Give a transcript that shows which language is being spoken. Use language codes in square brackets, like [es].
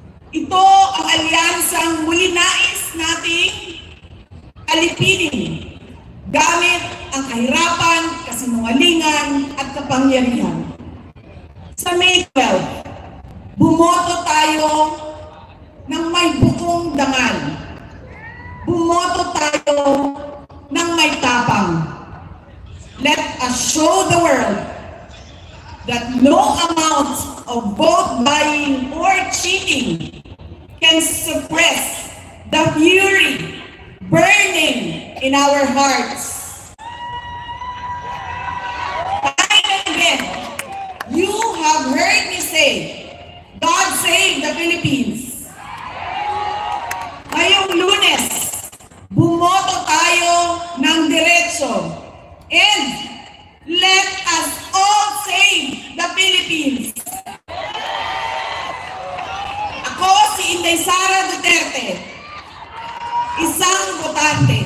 [tl] Ito ang alyansang muli nais nating alipinin gamit ang kahirapan, kasinungalingan at kapangyarihan. Sa May 12, bumoto tayo ng may buong dangal. Bumoto tayo ng may tapang. [en] Let us show the world that no amount of vote buying or cheating can suppress the fury burning in our hearts. Time and again, you have heard me say, God save the Philippines. [tl] Ngayong Lunes, bumoto tayo ng diretso. [en] And let us all save the Philippines. [tl] Ako si Inday Sara Duterte, isang botante.